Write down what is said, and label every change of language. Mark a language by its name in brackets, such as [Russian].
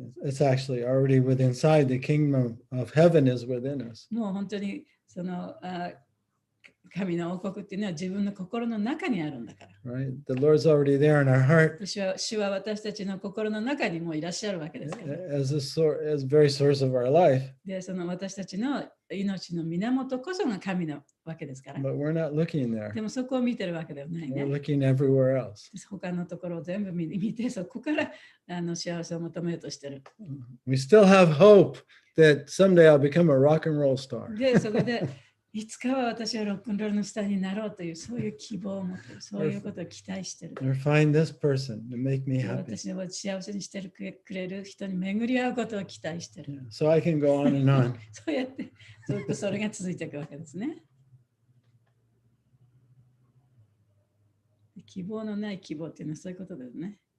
[English] It's actually already within inside. The kingdom of heaven is within us. [Japanese] もう本当にその神の王国っていうのは自分の心の中にあるんだから。 [English] Right? The Lord's already there in our heart. [Japanese] 主は私たちの心の中にもいらっしゃるわけですから。 [English] As very source of our life. [Japanese] で、その私たちの命の源こそが神なわけですから。 [English] But we're not looking there. [Japanese] でもそこを見てるわけではないね。 [English] We're looking everywhere else. [Japanese] 他のところを全部見て、そこから幸せを求めようとしてる。 [English] We still have hope that someday I'll become a rock and roll star. [Japanese] で、そこでいつかは私はロックンロールのスターになろうというそういう希望を持っている、そういうことを期待している。 [English] Or find this person to make me happy. [Japanese] 私を幸せにしてくれる人に巡り合うことを期待している。 [English] So I can go on and on. [Japanese] そうやってずっとそれが続いていくわけですね。希望のない希望っていうのはそういうことですね。